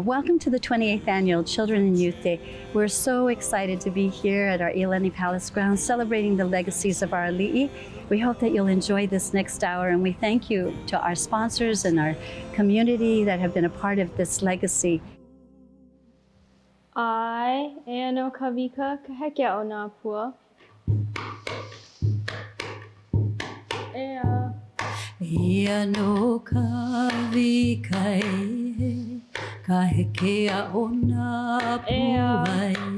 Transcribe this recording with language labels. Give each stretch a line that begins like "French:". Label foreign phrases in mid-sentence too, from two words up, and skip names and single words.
English: Welcome to the 28th Annual Children and Youth Day. We're so excited to be here at our Iolani Palace grounds celebrating the legacies of our ali'i. We hope that you'll enjoy this next hour, and we thank you to our sponsors and our community that have been a part of this legacy.
Hawaiian: I, Eano Kavika Kaheke o nā pua. Ea. Eano Kavika Kaheke o nā pua.